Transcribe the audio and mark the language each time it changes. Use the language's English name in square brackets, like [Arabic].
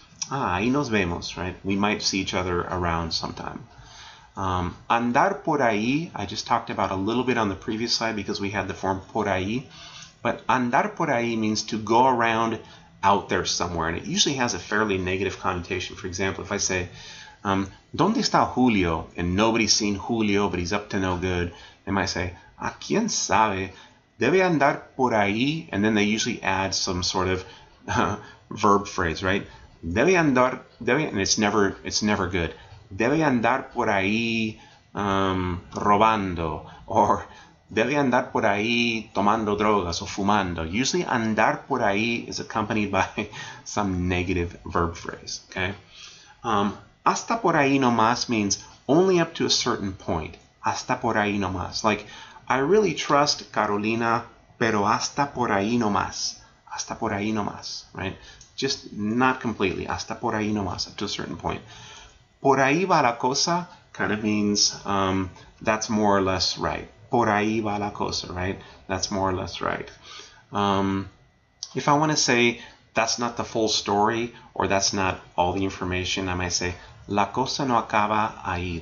[Spanish] Ahí nos vemos, [English] right? We might see each other around sometime. Andar por ahí, I just talked about a little bit on the previous slide because we had the form por ahí. But andar por ahí means to go around out there somewhere, and it usually has a fairly negative connotation. For example, if I say, [Spanish] ¿Dónde está Julio? [English] And nobody's seen Julio, but he's up to no good, they might say, [Spanish] ¿Quién sabe? Debe andar por ahí, [English] and then they usually add some sort of verb phrase, right? [Spanish] Debe andar, [English] and it's never good. [Spanish] Debe andar por ahí robando, or debe andar por ahí tomando drogas o fumando. [English] Usually andar por ahí is accompanied by some negative verb phrase, okay? [Spanish] Hasta por ahí nomás [English] means only up to a certain point. [Spanish] Hasta por ahí nomás. [English] Like, I really trust Carolina, [Spanish] pero hasta por ahí nomás. Hasta por ahí nomás, right? [English] Just not completely. [Spanish] Hasta por ahí nomás, [English] up to a certain point. [Spanish] Por ahí va la cosa [English] kind of means that's more or less right. [Spanish] Por ahí va la cosa, [English] right? That's more or less right. If I want to say that's not the full story, or that's not all the information, I might say, [Spanish] la cosa no acaba ahí.